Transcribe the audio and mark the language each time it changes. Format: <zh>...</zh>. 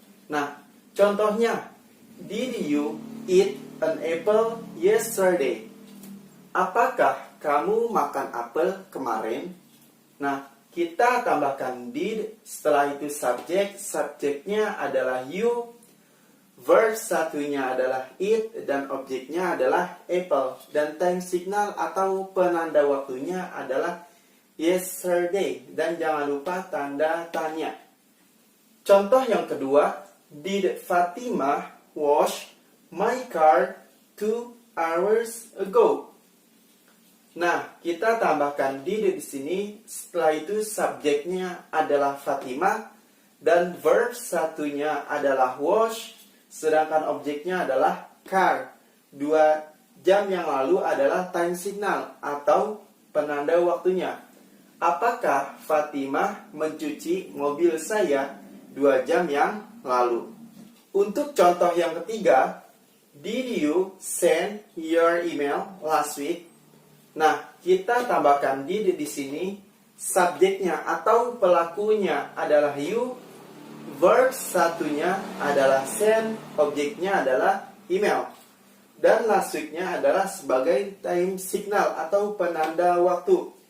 <id>Nah, contohnya,</id> <en>did you eat an apple yesterday?</en> <id>Apakah kamu makan apel kemarin? Nah, kita tambahkan did, setelah itu subjek, subjeknya adalah you, verb 1-nya adalah eat, dan objeknya adalah apple, dan time signal atau penanda waktunya adalah yesterday, dan jangan lupa tanda tanya. Contoh yang kedua,</id> <en>did Fatima wash my car 2 hours ago?</en> <id>Nah, kita tambahkan did di sini. Setelah itu subjeknya adalah Fatima dan verb 1-nya adalah wash, sedangkan objeknya adalah car. 2 jam yang lalu adalah time signal atau penanda waktunya. Apakah Fatima mencuci mobil saya 2 jam yang lalu? Untuk contoh yang ketiga,</id> <en>Did you send your email last week?</en> <id>Nah, kita tambahkan did di sini. Subjeknya atau pelakunya adalah you. Verb satunya adalah send. Objeknya adalah email. Dan last week-nya adalah sebagai time signal atau penanda waktu.</id>